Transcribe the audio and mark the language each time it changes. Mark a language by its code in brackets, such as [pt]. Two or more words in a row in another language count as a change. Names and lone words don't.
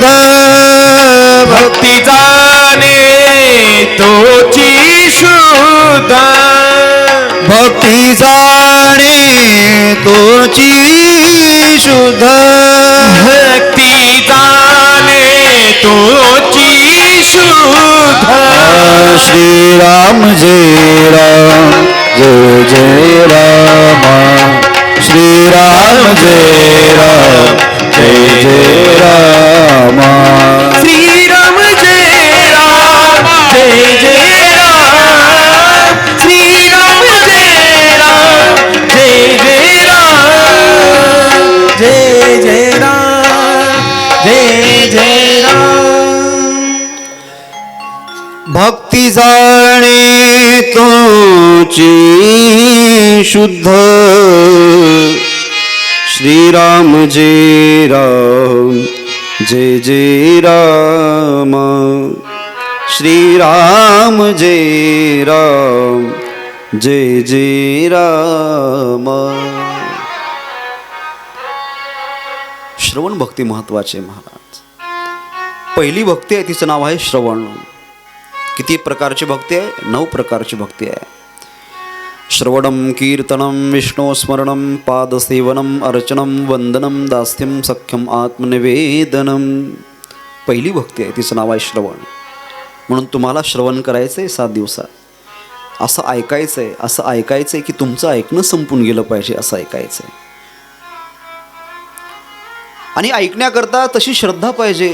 [mr] भक्ती जाणे तोची शुद्ध, भक्ती जाणे तोची शुद्ध, भक्ती जाणे तोची शुद्ध. श्रीराम जय राम जय जय राम, श्रीराम जय राम जय जय राम, श्रीराम जय राम जय जय राम, श्रीराम जय राम जय जय राम, जय जय राम जय जय राम. भक्ती जाणे तोची शुद्ध, श्रीराम जय राम जय जय राम, श्रीराम जय राम जय जय राम. श्रवण भक्ती महत्वाचे महाराज. पहिली भक्ती आहे तिचं नाव आहे श्रवण. किती प्रकारची भक्ती आहे? 9 प्रकारची भक्ती आहे. [sa] श्रवणम कीर्तनम विष्णुस्मरणम पादसेवनम अर्चनम वंदनम दास्यम सख्यम आत्मनिवेदनम. [mr] पहिली भक्ती आहे तिचं नाव आहे श्रवण. म्हणून तुम्हाला श्रवण करायचं आहे 7 दिवसात. असं ऐकायचं आहे, असं ऐकायचं आहे की तुमचं ऐकणं संपून गेलं पाहिजे असं ऐकायचं आहे. आणि ऐकण्याकरता तशी श्रद्धा पाहिजे.